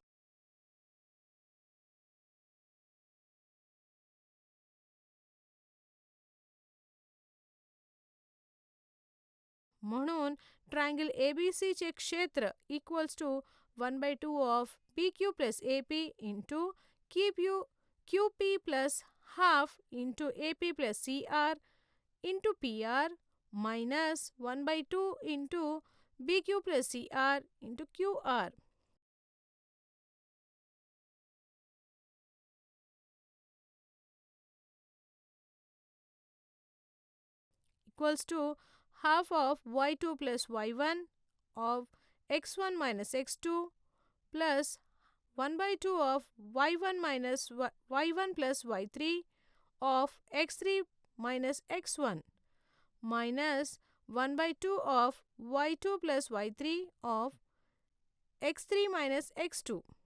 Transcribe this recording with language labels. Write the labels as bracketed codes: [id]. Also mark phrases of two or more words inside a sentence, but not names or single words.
[en] म्हणून triangle ABC [mr] चे क्षेत्र [en] equals to 1/2 of P Q plus A P into Q P plus half into A P plus C R into P R minus 1/2 into B Q plus C R into Q R. Equals to half of y2 plus y1 of x1 minus x2 plus 1/2 of y1 minus y1 plus y3 of x3 minus x1 minus 1/2 of y2 plus y3 of x3 minus x2.